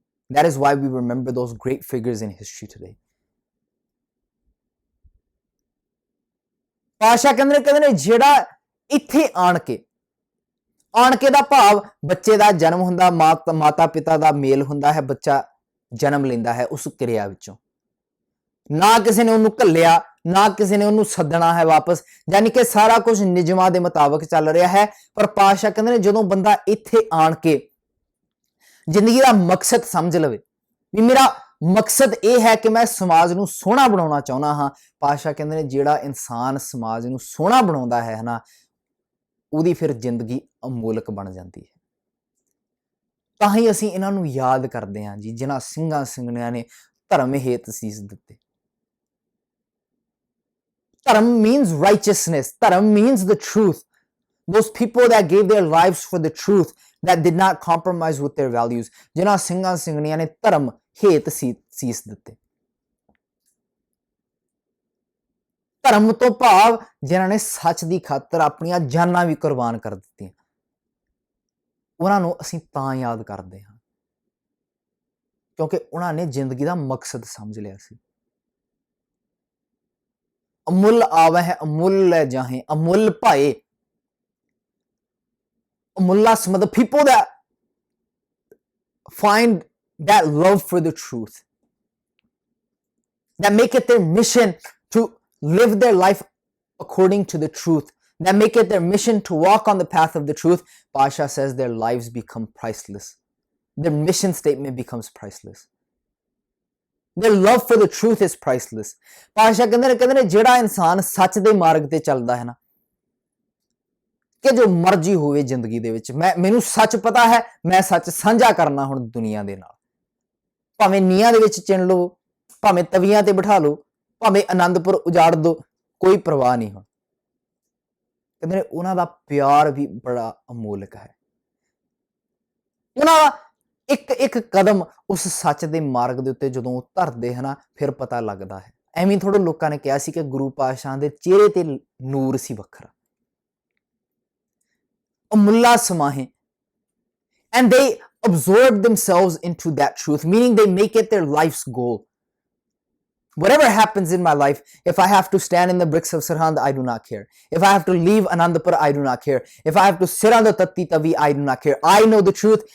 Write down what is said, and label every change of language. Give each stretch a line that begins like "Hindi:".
English: That is why we remember those great figures in history today.
Punjabi: Pasha ਕਹਿੰਦੇ ਨੇ ਜਿਹੜਾ ਇੱਥੇ ਆਣ ਕੇ ਦਾ ਭਾਵ ਬੱਚੇ ਦਾ ਜਨਮ ਹੁੰਦਾ, ਮਾਤਾ ਪਿਤਾ ਦਾ ਮੇਲ ਹੁੰਦਾ ਹੈ, ਬੱਚਾ ਜਨਮ ਲੈਂਦਾ ਹੈ ਉਸ ਕਿਰਿਆ ਵਿੱਚੋਂ। ਨਾ ਕਿਸੇ ਨੇ ਉਹਨੂੰ ਘੱਲਿਆ, ਨਾ ਕਿਸੇ ਨੇ ਉਹਨੂੰ ਸੱਦਣਾ ਹੈ ਵਾਪਸ, ਯਾਨੀ ਕਿ ਸਾਰਾ ਕੁਝ ਨਿਯਮਾਂ ਦੇ ਮੁਤਾਬਕ ਚੱਲ ਰਿਹਾ ਹੈ। ਪਰ ਪਾਤਸ਼ਾਹ ਕਹਿੰਦੇ ਨੇ ਜਦੋਂ ਬੰਦਾ ਇੱਥੇ ਆਣ ਕੇ ਜ਼ਿੰਦਗੀ ਦਾ ਮਕਸਦ ਸਮਝ ਲਵੇ ਵੀ ਮੇਰਾ ਮਕਸਦ ਇਹ ਹੈ ਕਿ ਮੈਂ ਸਮਾਜ ਨੂੰ ਸੋਹਣਾ ਬਣਾਉਣਾ ਚਾਹੁੰਦਾ ਹਾਂ, ਪਾਤਸ਼ਾਹ ਕਹਿੰਦੇ ਨੇ ਜਿਹੜਾ ਇਨਸਾਨ ਸਮਾਜ ਨੂੰ ਸੋਹਣਾ ਬਣਾਉਂਦਾ ਹੈ ਨਾ, ਉਹਦੀ ਫਿਰ ਜ਼ਿੰਦਗੀ ਅਮੋਲਕ ਬਣ ਜਾਂਦੀ ਹੈ। ਤਾਂ ਹੀ ਅਸੀਂ ਇਹਨਾਂ ਨੂੰ ਯਾਦ ਕਰਦੇ ਹਾਂ ਜੀ, ਜਿਨ੍ਹਾਂ ਸਿੰਘਾਂ ਸਿੰਘਣੀਆਂ ਨੇ ਧਰਮ ਹੇਤ ਸੀਸ ਦਿੱਤੇ।
English: Dharam means righteousness. Dharam means the truth. Those people that gave their lives for the truth, that did not compromise with their values.
Punjabi: ਜਿਨ੍ਹਾਂ ਸਿੰਘਾਂ ਸਿੰਘਣੀਆਂ ਨੇ ਧਰਮ ਹੇਤ ਸੀਸ ਦਿੱਤੇ। ਧਰਮ ਤੋਂ ਭਾਵ ਜਿਨ੍ਹਾਂ ਨੇ ਸੱਚ ਦੀ ਖਾਤਰ ਆਪਣੀਆਂ ਜਾਨਾਂ ਵੀ ਕੁਰਬਾਨ ਕਰ ਦਿੱਤੀਆਂ, ਉਹਨਾਂ ਨੂੰ ਅਸੀਂ ਤਾਂ ਯਾਦ ਕਰਦੇ ਹਾਂ ਕਿਉਂਕਿ ਉਹਨਾਂ ਨੇ ਜ਼ਿੰਦਗੀ ਦਾ ਮਕਸਦ ਸਮਝ ਲਿਆ ਸੀ। ਅਮੁੱਲ ਆਵੇ ਹੈ ਅਮੁੱਲ ਲੈ ਜਾਹੇ, ਅਮੁੱਲ ਭਾਏ।
English: Amullas, the people that find that love for the truth, that make it their mission to live their life according to the truth, that make it their mission to walk on the path of the truth, Pasha says their lives become priceless. Their mission statement becomes priceless. Their love for the truth is priceless.
Punjabi: Pasha ਕਹਿੰਦੇ ਨੇ ਜਿਹੜਾ ਇਨਸਾਨ ਸੱਚ ਦੇ ਮਾਰਗ ਤੇ ਚੱਲਦਾ ਹੈ ਨਾ, ਕਿ ਜੋ ਮਰਜ਼ੀ ਹੋਵੇ ਜ਼ਿੰਦਗੀ ਦੇ ਵਿੱਚ, ਮੈਨੂੰ ਸੱਚ ਪਤਾ ਹੈ, ਮੈਂ ਸੱਚ ਸਾਂਝਾ ਕਰਨਾ ਹੁਣ ਦੁਨੀਆ ਦੇ ਨਾਲ, ਭਾਵੇਂ ਨੀਹਾਂ ਦੇ ਵਿੱਚ ਚਿਣ ਲਓ, ਭਾਵੇਂ ਤਵੀਆਂ ਤੇ ਬਿਠਾ ਲਓ, ਭਾਵੇਂ ਆਨੰਦਪੁਰ ਉਜਾੜ ਦੋ, ਕੋਈ ਪਰਵਾਹ ਨਹੀਂ ਹੁਣ। ਕਹਿੰਦੇ ਨੇ ਉਹਨਾਂ ਦਾ ਪਿਆਰ ਵੀ ਬੜਾ ਅਮੋਲਕ ਹੈ। ਉਹਨਾਂ ਦਾ ਇੱਕ ਇੱਕ ਕਦਮ ਉਸ ਸੱਚ ਦੇ ਮਾਰਗ ਦੇ ਉੱਤੇ ਜਦੋਂ ਉਹ ਧਰਦੇ ਹਨ, ਫਿਰ ਪਤਾ ਲੱਗਦਾ ਹੈ। ਐਵੇਂ ਥੋੜੇ ਲੋਕਾਂ ਨੇ ਕਿਹਾ ਸੀ ਕਿ ਗੁਰੂ ਪਾਤਸ਼ਾਹ ਦੇ ਚਿਹਰੇ ਤੇ ਨੂਰ ਸੀ ਵੱਖਰਾ।
English: Amulla Samahe, and they absorb themselves into that truth, meaning they make it their life's goal. Whatever happens in my life, if I have to stand in the bricks of Sarhand, I do not care. If I have to leave Anandapur, I do not care. If I have to sit on the Tatti Tavi, I do not care. I know the truth.